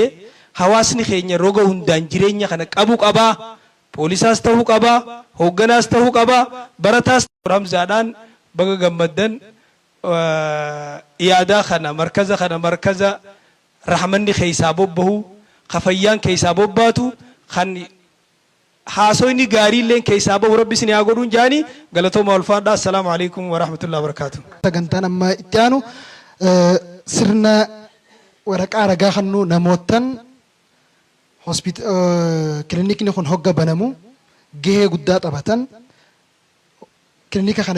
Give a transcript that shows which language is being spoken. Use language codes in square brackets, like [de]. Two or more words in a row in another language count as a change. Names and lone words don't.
[om] hawaasni keenya roga hundaan jireenya kana qabu qabaa poolisaas ta'uu qabaa hoogganaas ta'uu qabaa barataas Hamzaadhaan baga gammaddan iyaadaa kana markaza rahmanni keessaa bobbahu kafayyaan keessaa bobbaatu kan haasoyni gaariilleen keessaa bahu rabbi isin haa godhuun jaanii galatooma ulfaadhaa [ar] السلام عليكم ورحمة الله وبركاته. [om] Sagantaan amma itti aanu sirna waraqaa ragaa kannu namootan kilinikni kun hogga banamu gahee guddaa taphatan kilinika kana